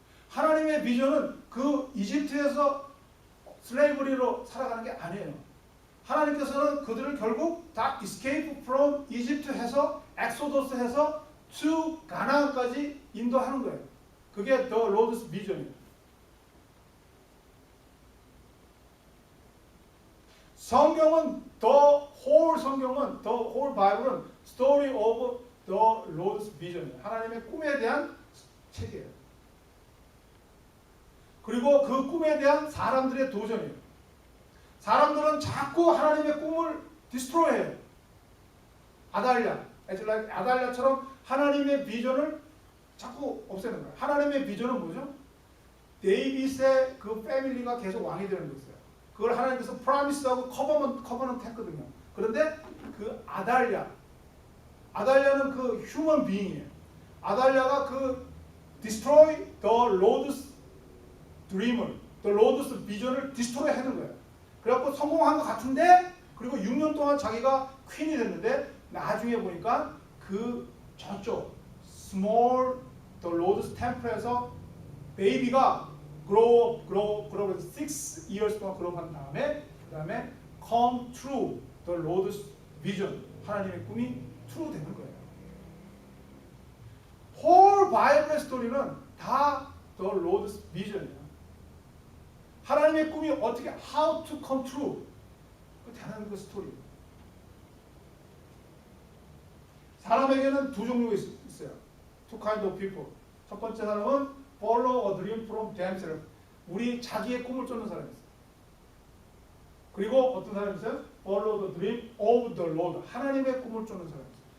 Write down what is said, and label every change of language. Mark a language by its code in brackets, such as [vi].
[ko] 하나님의 비전은 그 이집트에서 슬레이브리로 살아가는 게 아니에요. 하나님께서는 그들을 결국 다 [en] escape from Egypt [ko] 해서 엑소더스 해서 to 가나안까지 인도하는 거예요. [en] 그게 the Lord's vision이에요. [ko] 성경은 성경은 [en] the whole Bible은 story of the Lord's vision이에요. [ko] 하나님의 꿈에 대한 책이에요. 그리고 그 꿈에 대한 사람들의 도전이에요. 사람들은 자꾸 하나님의 꿈을 디스트로이해요. 아달랴처럼 하나님의 비전을 자꾸 없애는 거예요. 하나님의 비전은 뭐죠? 데이빗의 그 패밀리가 계속 왕이 되는 거였어요. 그걸 하나님께서 프라미스하고 커버넌트 했거든요. 그런데 그 아달랴는 그 휴먼 비잉이에요. [en] 아달랴가 그 destroy the Lord's dream을, the Lord's vision을 destroy [ko] 하는 거예요. 그래갖고 성공한 것 같은데, 그리고 6년 동안 자기가 퀸이 됐는데, 나중에 보니까 그 저쪽 small the Lord's temple에서 베이비가 grow 6 years 동안 그로우한 다음에 그 다음에 [en] come true the Lord's vision, [ko] 하나님의 꿈이 true 되는 거예요. [en] whole Bible의 스토리는 다 the Lord's vision이에요. [ko] 하나님의 꿈이 어떻게 [en] how to come true, [ko] 그 대단한 그 스토리. 사람에게는 두 종류가 있어요. [en] Two kind of people. [ko] 첫 번째 사람은 [en] follow a dream from themselves. [ko] 우리 자기의 꿈을 쫓는 사람이 있어요. 그리고 어떤 사람이 있어요? [en] Follow the dream of the Lord. [ko] 하나님의 꿈을 쫓는 사람이 있어요.